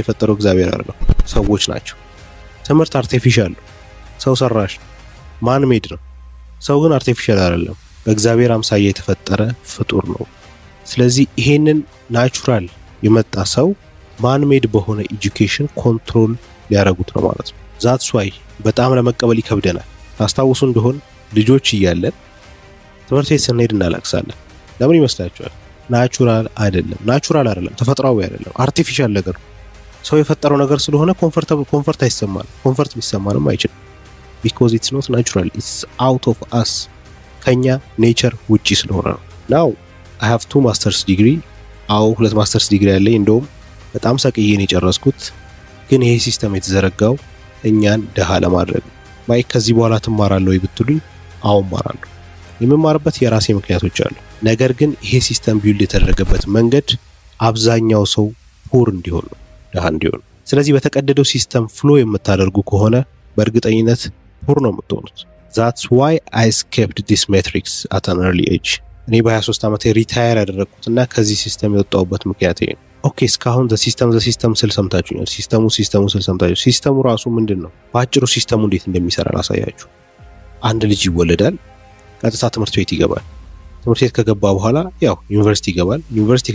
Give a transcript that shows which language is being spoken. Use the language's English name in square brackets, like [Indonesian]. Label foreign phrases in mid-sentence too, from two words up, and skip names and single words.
[Amharic] የፈጠረው እግዚአብሔር አይደለም፣ ሰዎች ናቸው። ትምህርት አርቲፊሻል ነው፣ ሰው ሰራሽ [English] man made [Amharic] ነው። ሰው ግን አርቲፊሻል አይደለም፣ በእግዚአብሔር አምሳያ የተፈጠረ ፍጡር ነው። ስለዚህ ይሄንን ናቹራል የመጣ ሰው [English] man made [Amharic] በሆነ [English] education control [Amharic] ሊያረጉት ነው ማለት ነው። [English] That's why [Amharic] በጣም ለመቀበል ይከብደናል። ታስታውሱ እንደሆን ልጆች እያለን ትምህርት ቤት ስንሄድ እናለቅሳለን። ለምን ይመስላችኋል? ናቹራል አይደለም፣ ተፈጥሯዊ አይደለም፣ አርቲፊሻል ነገር ነው። ሰው የፈጠረው ነገር ስለሆነ ኮምፎርት አይሰማንም። ኮምፎርት ሊሰማንም አይችልም። [English] because it's not natural, it's out of us [Amharic] ከኛ ኔቸር ውጪ ስለሆነ ነው። [English] now I have 2 masters degree 2 masters degree [Amharic] ያለኝ እንደውም በጣም ሰቅዬን የጨረስኩት። ግን ይሄ ሲስተም የተዘረጋው እኛን ደሃ ለማድረግ ነው። ማይክ ከዚህ በኋላ ትማራለህ ወይ ብትሉኝ አዎ እማራለሁ። የምማርበት የራሴ ምክንያቶች አሉ። ነገር ግን ይሄ [English] system build [Amharic] የተደረገበት መንገድ አብዛኛው ሰው ፑር እንዲሆን ነው፣ ደሃ እንዲሆን። ስለዚህ በተቀደደው ሲስተም ፍሎ የምታደርጉ ከሆነ በእርግጠኝነት ፑር ነው የምትሆኑት። [English] that's why I escaped this matrix at an early age። [Amharic] እኔ በ23 ዓመቴ ሪታየር ያደረኩትና ከዚህ ሲስተም የወጣሁበት ምክንያት ይሄ ነው። ኦኬ እስካሁን [English] the system [Amharic] ስል ሰምታችሁኛል። ሲስተሙ ስል ሰምታችሁ። ሲስተሙ ራሱ ምንድነው? ባጭሩ ሲስተሙ እንዴት እንደሚሰራ ላሳያችሁ። አንድ ልጅ ይወለዳል፣ ቀጥታ ትምህርት ቤት ይገባል። ትምህርት ቤት ከገባ በኋላ ያው ዩኒቨርሲቲ ይገባል። ዩኒቨርሲቲ